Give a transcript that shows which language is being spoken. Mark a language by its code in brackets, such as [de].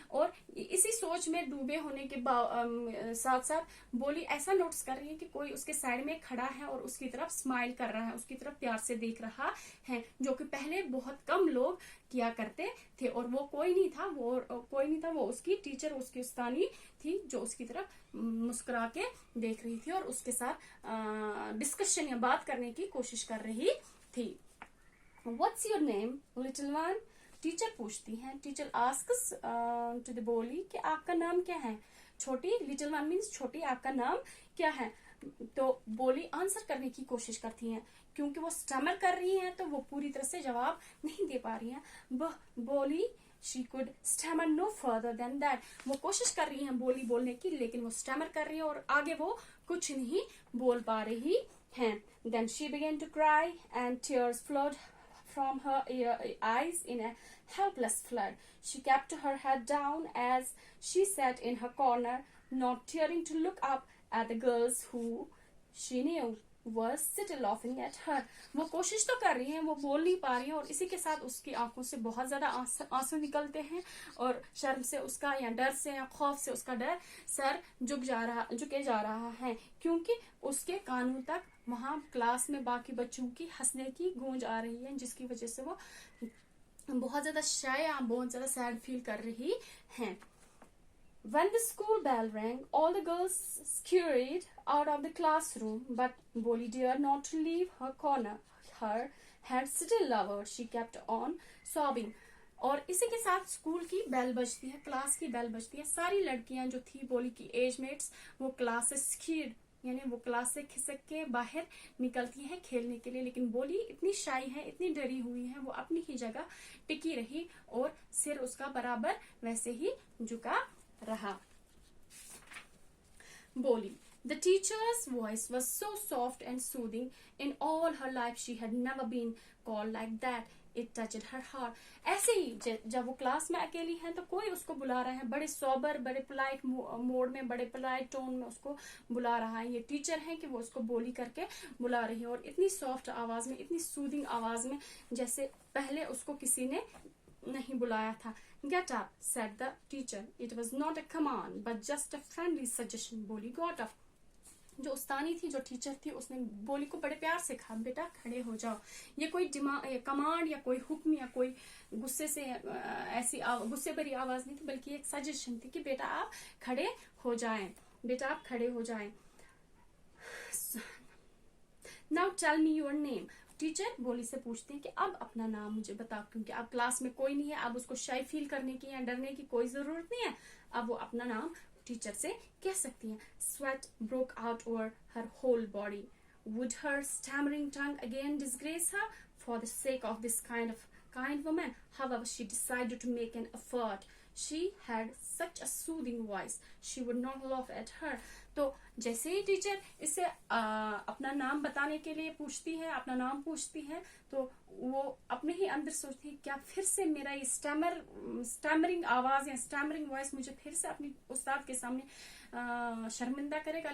[hi] और इसी सोच में डूबे होने के साथ साथ बोली ऐसा नोटिस कर रही है कि कोई उसके साइड में खड़ा है और उसकी तरफ स्माइल कर रहा है, उसकी तरफ प्यार से देख रहा है, जो कि पहले बहुत कम लोग किया करते थे। और वो कोई नहीं था, वो उसकी टीचर, उसकी उस्तानी थी, जो उसकी तरफ मुस्कुरा के देख रही थी और उसके साथ डिस्कशन या बात करने की कोशिश कर रही थी। [en] What's your name, little one? [hi] Teacher पूछती हैं। [en] teacher asks to the [hi] बोली कि आपका नाम क्या है? छोटी, लिटिल वन मीन्स छोटी, आपका नाम क्या है? तो बोली आंसर करने की कोशिश करती हैं, क्योंकि वो स्टमर कर रही हैं तो वो पूरी तरह से जवाब नहीं दे पा रही हैं। [en] Bholi she could stammer no further than that. [hi] वो कोशिश कर रही हैं बोली बोलने की, लेकिन वो स्टमर कर रही है और आगे वो कुछ नहीं बोल पा रही हैं। [en] Then she began to cry and tears flowed from her eyes in a helpless flood. She kept her head down as she sat in her corner, not daring to look up at the girls who she knew were still laughing at her. [hi] वो कोशिश तो कर रही हैं, वो बोल नहीं पा रही है, और इसी के साथ उसकी आंखों से बहुत ज्यादा आंसू निकलते हैं, और शर्म से उसका या डर से या खौफ से उसका डर सर झुके जा रहा है, क्योंकि उसके कानों तक वहां क्लास में बाकी बच्चों की हंसने की गूंज आ रही है, जिसकी वजह से वो बहुत ज्यादा शाय या बहुत ज्यादा सैड फील कर रही हैं। [en] When the school bell rang, all the girls scurried out of the classroom, but Boli dared not to leave her corner. Her head still lowered. She kept on sobbing. [hi] और इसी के साथ school की bell बजती है, class की bell बजती है। सारी लड़कियां जो थी बोली की एज मेट्स, वो क्लास से स्कीड यानी वो क्लास से खिसक के बाहर निकलती हैं खेलने के लिए, लेकिन बोली इतनी शाई है, इतनी डरी हुई है, वो अपनी ही जगह टिकी रही और सिर उसका बराबर वैसे ही झुका रहा। [en] बोली, the teacher's voice was so soft and soothing. In all her life she had never been called like that. It touched her heart. [hi] ऐसे ही जब वो क्लास में अकेली है तो कोई उसको बुला रहा है, बड़े सोबर, बड़े पोलाइट मोड में, बड़े पोलाइट टोन में उसको बुला रहा है। ये टीचर है कि वो उसको बोली करके बुला रही है, और इतनी सॉफ्ट आवाज में, इतनी सूदिंग आवाज में, जैसे पहले उसको किसी ने नहीं बुलाया था। [en] Get up, said the teacher. It was not a command, but just a friendly suggestion. Bholi got up. [hi] जो उस्तानी थी, जो टीचर थी, उसने बोली को बड़े प्यार से कहा, बेटा खड़े हो जाओ। ये कोई कमांड या कोई हुक्म या कोई गुस्से से ऐसी गुस्से भरी आवाज नहीं थी, बल्कि एक सजेशन थी कि बेटा आप खड़े हो जाएं, बेटा आप खड़े हो जाएं। [en] Now tell me your name. [hi] Teacher बोली से पूछते हैं कि अब अपना नाम मुझे बताओ, क्योंकि अब क्लास में कोई नहीं है, अब उसको शाय फील करने की या डरने की कोई जरूरत नहीं है, अब वो अपना नाम टीचर से कह सकती हैं। [en] Sweat broke out over her whole body. Would her stammering tongue again disgrace her for the sake of this kind woman? However, she decided to make an effort. She had such a soothing voice. She would not laugh at her. [hi] तो जैसे ही teacher इसे अपना नाम बताने के लिए पूछती है, अपना नाम पूछती है, तो वो अपने ही अंदर सोचती है क्या फिर से मेरा ये स्टैमरिंग आवाज या स्टैमरिंग वॉइस मुझे फिर से अपनी उस्ताद के सामने शर्मिंदा करेगा।